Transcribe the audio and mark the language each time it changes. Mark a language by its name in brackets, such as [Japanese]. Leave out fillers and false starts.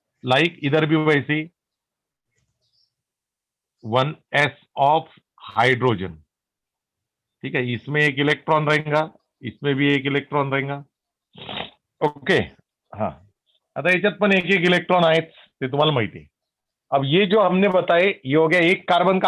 [Hindi] Like इधर भी वैसी 1s ऑफ हाइड्रोजन. ठीक है. इसमें एक इलेक्ट्रॉन रहेगा, इसमें भी एक इलेक्ट्रॉन रहेगा. ओके. हाँ. [Marathi] आता याच्यात पण एक एक इलेक्ट्रॉन आहेत, ते तुम्हाला माहिती आहे. [Hindi] अब ये जो हमने बताए ये हो गया एक कार्बन का.